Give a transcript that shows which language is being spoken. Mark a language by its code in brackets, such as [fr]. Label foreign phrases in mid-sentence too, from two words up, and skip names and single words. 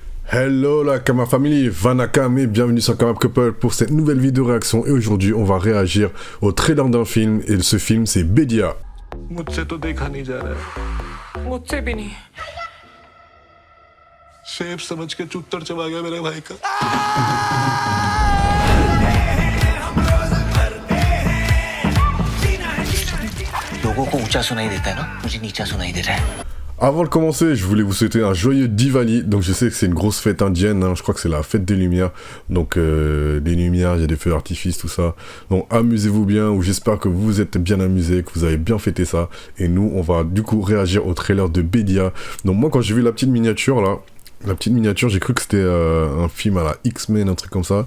[fr] Hello la Kama Family, Vanakam et bienvenue sur Kama Couple pour cette nouvelle vidéo réaction. Et aujourd'hui on va réagir au trailer d'un film et ce film c'est Bedia. [hi] मुझसे तो देखा नहीं जा रहा है मुझसे भी नहीं सेब समझ के चुत्तर चबा गया मेरे भाई का लोगों को ऊंचा सुनाई देता है ना मुझे नीचा सुनाई दे रहा है [fr] Avant de commencer, je voulais vous souhaiter un joyeux Diwali. Donc je sais que c'est une grosse fête indienne, hein. Je crois que c'est la fête des lumières. Donc des lumières, il y a des feux d'artifice, tout ça. Donc amusez-vous bien, ou j'espère que vous vous êtes bien amusés, que vous avez bien fêté ça. Et nous, on va du coup réagir au trailer de Bedia. Donc moi, quand j'ai vu la petite miniature là, j'ai cru que c'était un film à la X-Men, un truc comme ça.